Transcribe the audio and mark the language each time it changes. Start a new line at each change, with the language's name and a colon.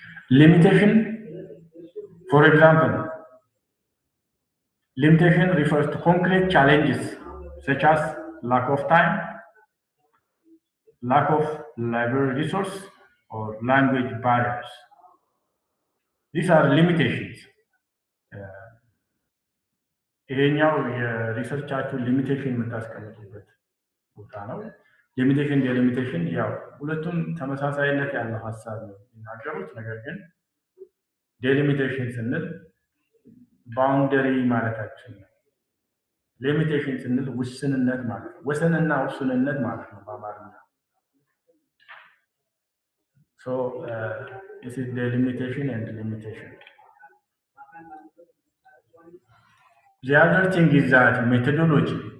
English: Limitation, for example, limitation refers to concrete challenges such as lack of time, lack of library resource, or language barriers. These are limitations.
Amharic: ይሄኛው የሪሰርቻችሁ ሊሚቴሽን የምታስቀምጡበት ቦታ ነው። ሊሚቴሽን ዴሊሚቴሽን ያው ሁለቱም ተመሳሳይነት ያለው ሀሳብ ነው የሚናገሩት። ነገር ግን ዴሊሚቴሽን ስንል ባውንደሪ ማለታችን ነው። ሊሚቴሽን ስንል ውስንነት ማለት ነው። ወሰንና ውስንነት ማለት ነው በአማርኛ።
English: So this is delimitation and limitation. The other thing is that methodology.